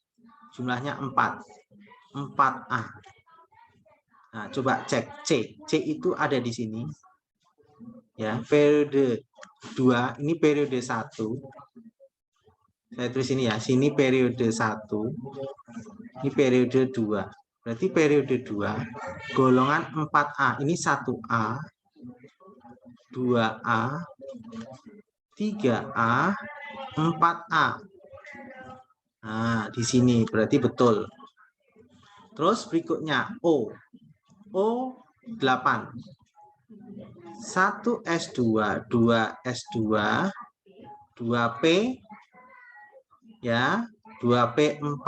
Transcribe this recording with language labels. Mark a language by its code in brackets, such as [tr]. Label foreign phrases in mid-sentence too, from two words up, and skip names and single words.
[id] Jumlahnya 4A. Nah, coba cek C. C itu ada di sini. Ya, periode 2, ini periode 1. Saya tulis ini ya, sini periode 1. Ini periode 2. Berarti periode 2 golongan 4A. Ini 1A, 2A, 3A, 4A. Nah, di sini berarti betul. Terus berikutnya O. O 8. 1 S2, 2 S2, 2P ya, 2P4.